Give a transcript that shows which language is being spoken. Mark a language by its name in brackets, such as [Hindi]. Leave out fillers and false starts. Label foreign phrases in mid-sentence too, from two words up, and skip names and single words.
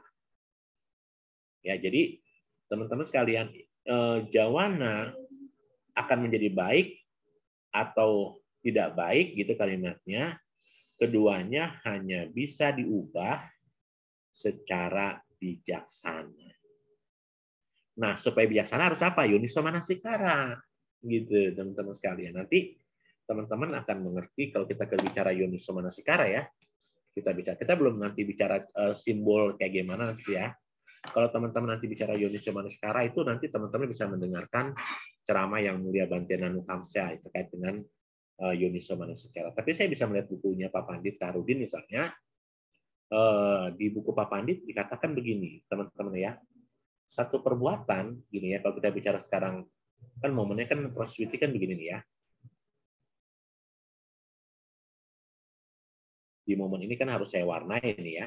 [Indonesian] Ya, jadi teman-teman sekalian, jawana akan menjadi baik atau tidak baik, gitu kalimatnya. Keduanya hanya bisa diubah secara bijaksana. Nah, supaya bijaksana harus apa? [Pali] Yoniso manasikara. [Indonesian] Gitu, teman-teman sekalian. Nanti teman-teman akan mengerti kalau kita bicara [Pali] yoniso manasikara [Indonesian] ya. Kita belum nanti bicara simbol kayak gimana nanti ya. Kalau teman-teman nanti bicara [Pali] yoniso manasikara [Indonesian] itu nanti teman-teman bisa mendengarkan ceramah yang mulia Bhante Nanu Kamsya terkait dengan [Pali] yoniso manasikara. [Indonesian] Tapi saya bisa melihat bukunya Pak Pandit Kaharudin misalnya. Di buku Pak Pandit dikatakan begini, teman-teman ya. Satu perbuatan gini ya, kalau kita bicara sekarang kan momennya kan proses witi kan begini nih ya. Di momen ini kan harus saya warnai nih ya.